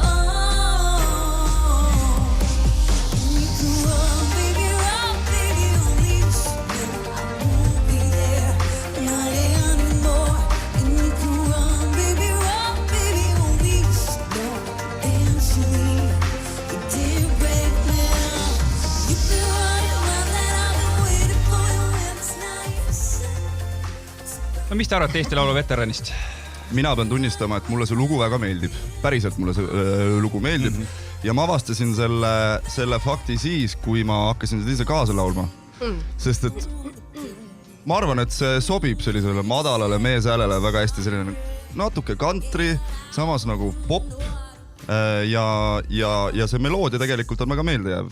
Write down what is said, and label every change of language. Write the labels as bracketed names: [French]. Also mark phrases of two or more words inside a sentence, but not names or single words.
[English] You can run, baby, run, baby, only you should know I won't be there, not anymore. And you can run, baby, only you should know. Eventually, you did break me up. You've been running well, that I've been waiting for you when it's night. [Estonian] No mis te arvate Eesti Laulu veteranist? Mina pean tunnistama, et mulle see lugu väga meeldib. Päriselt mulle see lugu meeldib. Ja ma avastasin selle fakti siis, kui ma hakkasin seda ise kaasa laulma. Sest et ma arvan, et see sobib sellisele madalale meeshäälele väga hästi, selline natuke country, samas nagu pop ja see meloodia tegelikult on väga meeldejääv.